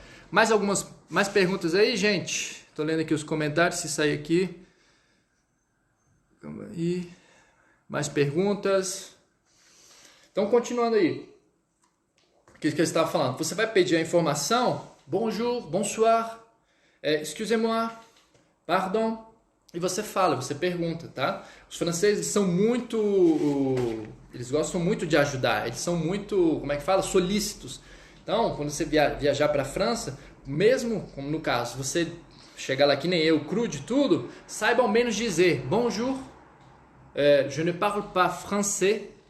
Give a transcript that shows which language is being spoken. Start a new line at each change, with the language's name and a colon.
Portuguese: Mais perguntas aí, gente? Tô lendo aqui os comentários, se sair aqui. Calma aí. Mais perguntas? Então, continuando aí. O que eu estava falando? Você vai pedir a informação.
French: Bonjour, bonsoir, excusez-moi, pardon.
Portuguese: E você fala, você pergunta, tá? Os franceses são muito... Eles gostam muito de ajudar. Eles são muito, como é que fala? Solícitos. Então, quando você viajar para a França, mesmo, como no caso, você chegar lá que nem eu, cru de tudo, saiba ao menos dizer
French: bonjour, je ne parle pas français.